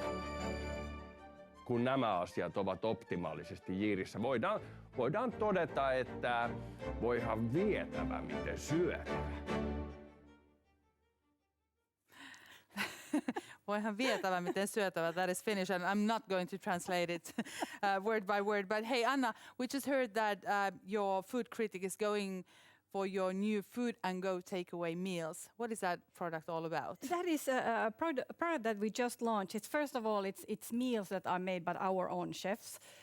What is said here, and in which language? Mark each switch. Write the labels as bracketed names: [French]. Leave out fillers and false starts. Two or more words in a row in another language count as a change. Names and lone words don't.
[Finnish] Kun nämä asiat ovat optimaalisesti jiirissä, voidaan todeta, että voihan vietävä miten syötävä. Voihan vietävä miten syötävä. [English] That is Finnish, and I'm not going to translate it word by word. But hey, Anna, we just heard that your food critic is going for your new Food and Go takeaway meals. What is that product all about? That is a product that we just launched. It's first of all, it's meals that are made by our own chefs.